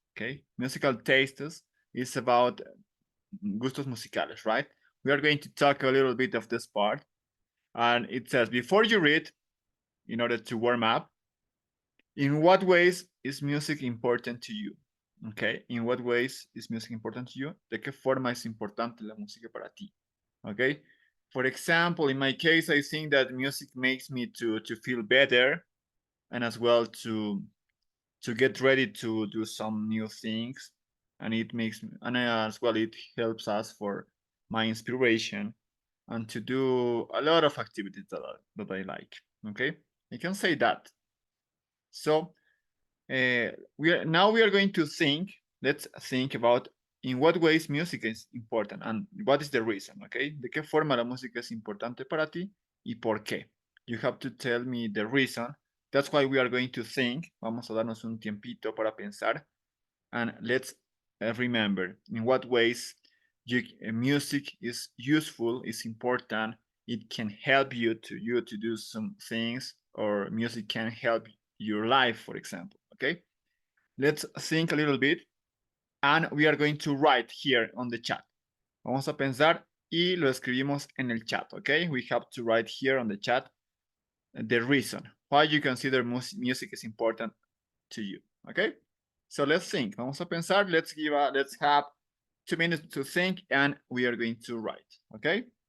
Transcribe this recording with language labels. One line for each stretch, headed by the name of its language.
English: Okay, musical tastes is about
Spanish: gustos musicales,
English: right? We are going to talk a little bit of this part, and it says before you read, in order to warm up, in what ways is music important to you? Okay, in what ways is music important to you?
Spanish: ¿De qué forma es importante la música para ti?
English: Okay, for example, in my case, I think that music makes me to feel better, and as well to get ready to do some new things, and it makes me, and as well it helps us for my inspiration and to do a lot of activities that I like. Okay, I can say that. So we are going to think. Let's think about in what ways music is important and what is the reason.
Spanish: Okay, de qué forma la música es importante para ti y por qué.
English: You have to tell me the reason. That's why we are going to think.
Spanish: Vamos a darnos un tiempito para pensar,
English: and let's remember in what ways music is useful, is important. It can help you to do some things, or music can help your life, for example. Okay, let's think a little bit, and we are going to write here on the chat.
Spanish: Vamos a pensar y lo escribimos en el chat.
English: Okay, we have to write here on the chat the reason why you consider music is important to you. Okay, so let's think.
Spanish: Vamos a pensar.
English: Let's have 2 minutes to think, and we are going to write. Okay.